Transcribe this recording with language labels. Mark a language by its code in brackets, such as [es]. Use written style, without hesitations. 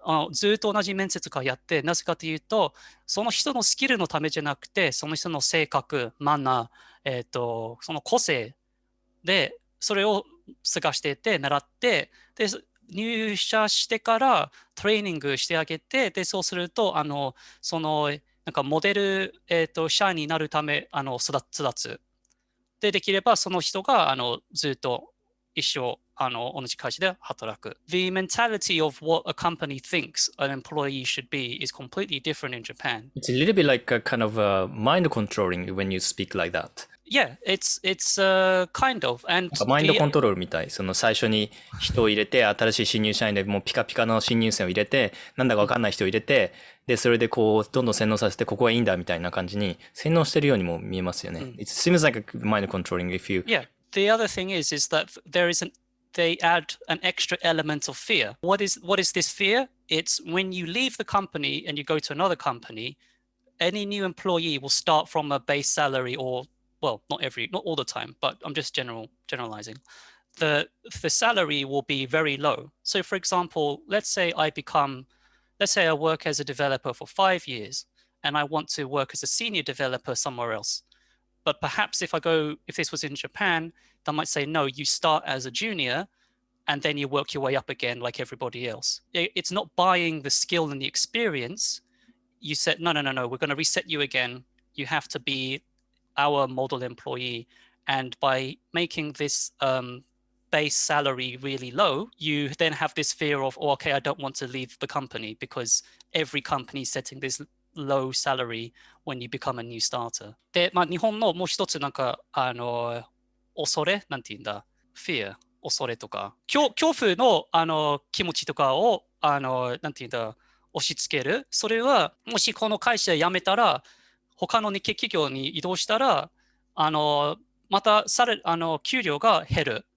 [ja] ずっと同じ面接からやって、なぜかというと、その人のスキルのためじゃなくて、その人の性格、マナー、その個性で、それを探していて、習って、で、入社してからトレーニングしてあげて、で、そうすると、なんかモデル、社員になるため、育つ。で、できればその人が、ずっと一生、同じ会社で働く。 [en] The mentality of what a company thinks an employee should be is completely different in Japan. It's a little bit like a kind of mind controlling when you speak like that. Yeah, it's kind of. And [ja] マインドコントロールみたい。その最初に人を入れて、新しい新入社員でもうピカピカの新入生を入れて、なんだかわかんない人を入れて、で、それでこう、どんどん洗脳させて、ここがいいんだみたいな感じに洗脳してるようにも見えますよね。 [en] It seems like mind controlling if you... Yeah, the other thing is that they add an extra element of fear. What is this fear? It's when you leave the company and you go to another company, any new employee will start from a base salary or, well, not all the time, but I'm just generalizing. The salary will be very low. So for example, let's say I work as a developer for 5 years and I want to work as a senior developer somewhere else. But perhaps if this was in Japan, they might say, no, you start as a junior and then you work your way up again like everybody else. It's not buying the skill and the experience. You said, no, we're going to reset you again. You have to be our model employee. And by making this base salary really low, you then have this fear of, oh, okay, I don't want to leave the company because every company is setting this low salary when you become a new starter. [ja] で、日本のもう一つなんか、恐れなんて言うんだ [en] fear [ja] 恐れとか、恐怖の、気持ちとかを、なんて言うんだ押し付ける。それは、もしこの会社辞めたら、他の日系企業に移動したら、また給料が減る。